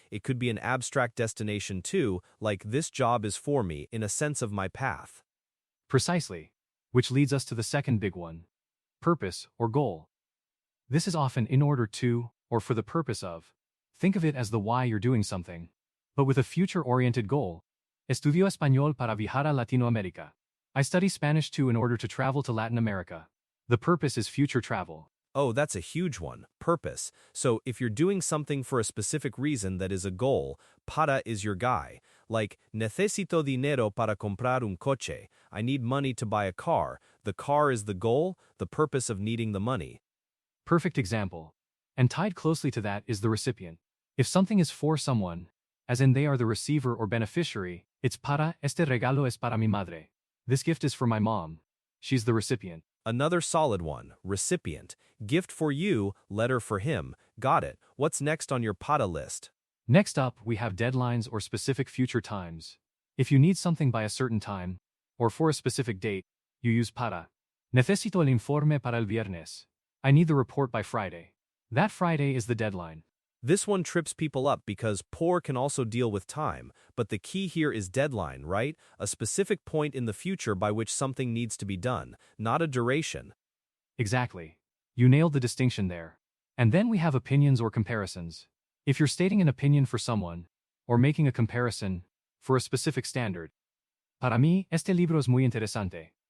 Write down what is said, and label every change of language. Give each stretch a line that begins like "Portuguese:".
English: It could be an abstract destination too, like this job is for me, in a sense of my path. Precisely. Which leads us to the second big one. Purpose or goal. This is often in order to, or for the purpose of. Think of it as the why you're doing something, but with a future-oriented goal.
Spanish: Estudio Español para viajar a Latinoamérica.
English: I study Spanish too in order to travel to Latin America. The purpose is future travel. Oh, that's a huge one. Purpose. So if you're doing something for a specific reason that is a goal, para is your guy.
Spanish: Like, necesito dinero para comprar un coche.
English: I need money to buy a car. The car is the goal, the purpose of needing the money. Perfect example. And tied closely to that is the recipient. If something is for someone, as in they are the receiver or beneficiary, it's para,
Spanish: este regalo es para mi madre.
English: This gift is for my mom. She's the recipient. Another solid one, recipient. Gift for you, letter for him. Got it. What's next on your para list? Next up, we have deadlines or specific future times. If you need something by a certain time, or for a specific date, you use para.
Spanish: Necesito el informe para el viernes.
English: I need the report by Friday. That Friday is the deadline. This one trips people up because por can also deal with time, but the key here is deadline, right? A specific point in the future by which something needs to be done, not a duration. Exactly. You nailed the distinction there. And then we have opinions or comparisons. If you're stating an opinion for someone, or making a comparison, for a specific standard.
Spanish: Para mí, este libro es muy interesante.